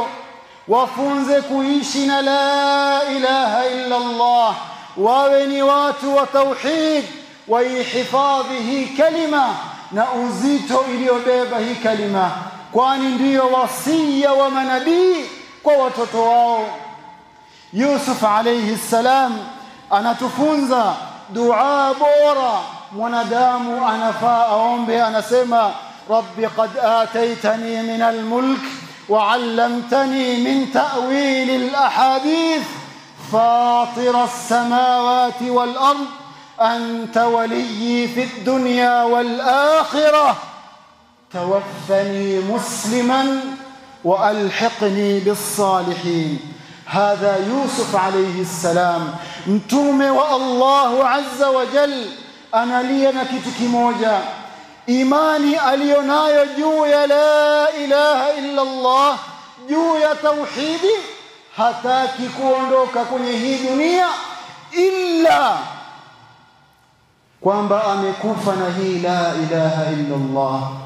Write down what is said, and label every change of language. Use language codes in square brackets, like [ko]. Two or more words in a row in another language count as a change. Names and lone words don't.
[sw] Wafunze kuishi na [ar] لا إله إلا الله, [sw] wawe ni watu wa tauhid, waihifadhi hii kalima na uzito iliyobeba hii kalima, kwani ndiyo wasia wa manabii kwa watoto wao. [ar] Yusuf عليه السلام [sw] anatufunza dua bora mwanadamu anafaa aombe, anasema [ar] رب قد آتيتني من الملك وعلمتني من تأويل الأحاديث فاطر السماوات والأرض أنت وليي في الدنيا والآخرة توفني مسلما وألحقني بالصالحين. هذا يوسف عليه السلام [sw] mtume wa Allah [ar] عز وجل [sw] analia na kitu kimoja, imani alionayo juu ya [ar] لا إله إلا الله, [sw] juu ya tauhidi, hataki kuondoka kwenye hii dunia illa kwamba amekufa na hii [ar] لا إله إلا الله.